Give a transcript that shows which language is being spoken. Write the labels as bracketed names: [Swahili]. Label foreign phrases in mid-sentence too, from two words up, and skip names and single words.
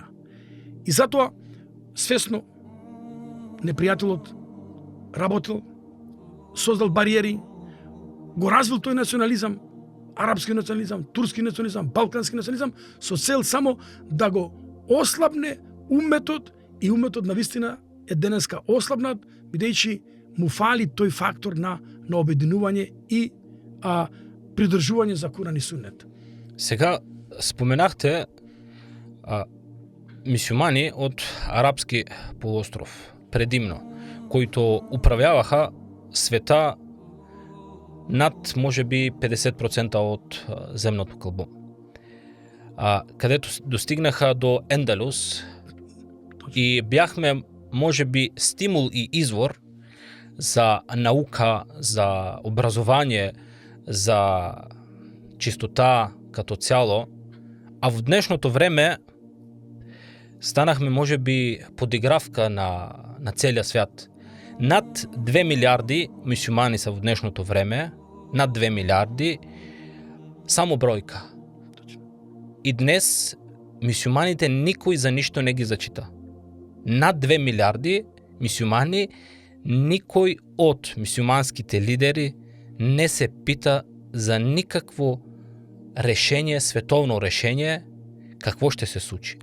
[Macedonian] И затоа свесно непријателот работил, создал бариери, го развил тој национализам, арапски национализам, турски национализам, балкански национализам, со цел само да го ослабне умметот, и умметот навистина е денеска ослабнат, бидејќи му фали тој фактор на обединување и придржување за Куран и Сунет. [Bulgarian] Сега споменахте мисјумани од арапски полуостров, предимно, кои управјаваха света над, можеби, 50% од земното кълбо. Кадето достигнаха до Ендалус и бяхме, можеби, стимул и извор за наука, за образование, за чистота като цяло, а в днешното време станахме, можеби, подигравка на целия свят. Над 2 милиарди мюсюлмани са в днешното време, над 2 милиарди, [Macedonian] само бројка. И днес мюсюлманите никој за ништо не ги зачита. [Bulgarian] Над 2 милиарди мюсюлмани, [Macedonian] никој од [Bulgarian] мюсюлманските лидери не се пита за никакво решение, световно решение, какво ще се случи.